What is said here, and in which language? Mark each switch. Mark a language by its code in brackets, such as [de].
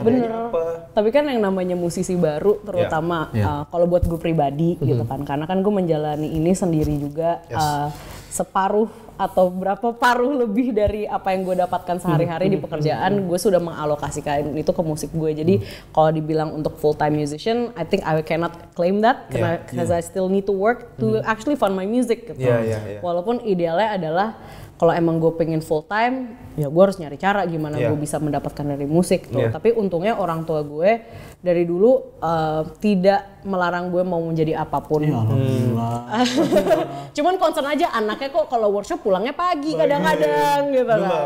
[id] karyanya apa. Tapi kan yang namanya musisi baru, terutama kalau buat gue pribadi gitu kan, karena kan gue menjalani ini sendiri juga, separuh atau berapa paruh lebih dari apa yang gue dapatkan sehari-hari di pekerjaan, gue sudah mengalokasikan itu ke musik gue. Jadi kalau dibilang untuk [en] full time musician, I think I cannot claim that because I still need to work to actually fund my music [id] gitu. Iya. Walaupun idealnya adalah kalau emang gue pengen full time, ya gue harus nyari cara gimana gue bisa mendapatkan dari musik tuh. Tapi untungnya orang tua gue dari dulu tidak melarang gue mau menjadi apapun. Alhamdulillah. Cuman concern aja anaknya kok kalau workshop pulangnya pagi kadang-kadang gitu kan.